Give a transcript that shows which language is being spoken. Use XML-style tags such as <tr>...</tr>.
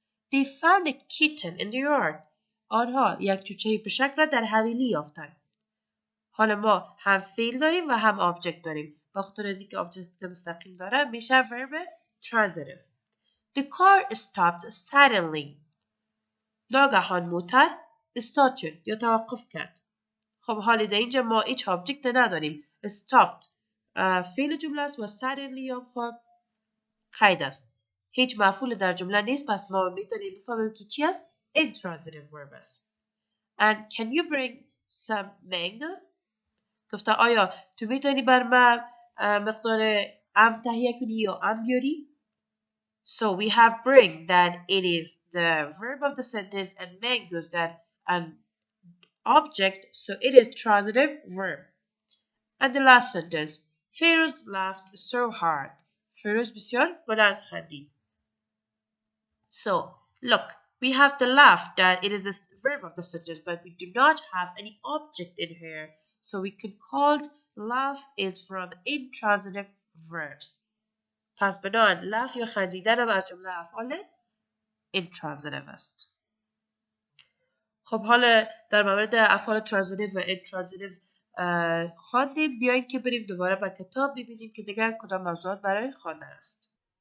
<en>They found a kitten in the yard.</en> <fa>آنها یک چوچه پشک را در حویلی یافتند. حالا ما هم فعل داریم و هم آبجکت داریم. با خاطر از اینکه آبجکت مستقیم داره میشه verb transitive.</fa> <en>The car stopped suddenly.</en> <fa>ناگهان موتر استارت شد یا توقف کرد. خب حالی در اینجا ما هیچ آبجکت نداریم. stopped فعل جمله است و suddenly هم خب قید است. هیچ مفعول در جمله نیست پس ما میتونیم بفهمیم که چی است؟ intransitive verb است.</fa> <en>And can you bring some mangoes?</en> <fa>گفته آیا تو میتونی بر من مقدار ام تهیه کنی یا ام بیاری؟</fa> <en>So we have bring that it is the verb of the sentence and mangoes that an object, so it is transitive verb. And the last sentence, Feroz laughed so hard.</en> <fa>Feroz بسیار بلند خندید.</fa> <en>So look, we have the laugh that it is the verb of the sentence, but we do not have any object in here. So we can call laugh is from intransitive verbs.</en> <fa>پس بنابراین laugh یا خندیدن هم از جمله افعال intransitive است. خب حالا در مورد افعال ترانزیتیو و اینترانزیتیو خواندیم. بیاین که بریم دوباره به کتاب ببینیم که دیگر کدام موضوعات برای خواندن است.</fa>